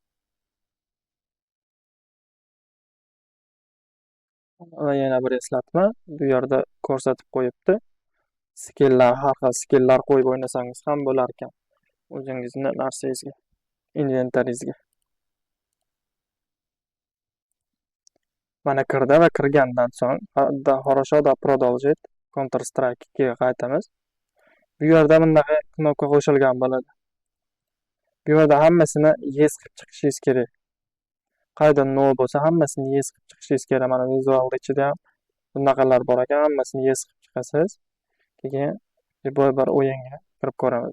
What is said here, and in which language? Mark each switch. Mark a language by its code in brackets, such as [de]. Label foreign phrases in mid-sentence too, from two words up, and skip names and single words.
[uz] Va yana bir eslatma, bu yerda ko'rsatib qo'yibdi. Skilllar, har xil skilllar qo'yib o'ynasangiz ham bo'lar ekan. O'zingizni narsangizga, inventaringizga. Mana kirdi va kirgandan so'ng [ru] хорошо да продолжить [uz] Counter Strike 2 ga qaytamiz. Bu yerda bunday knopka qo'shilgan bo'ladi. Bu yerda hammasini yes qilib chiqishingiz kerak. Qayda no bo'lsa hammasini yes qilib chiqishingiz kerak. Mana vizualda ichida ham bunaqalar bor ekan, hammasini yes qilib chiqasiz. Keyin bir o'yinga kirib ko'ramiz.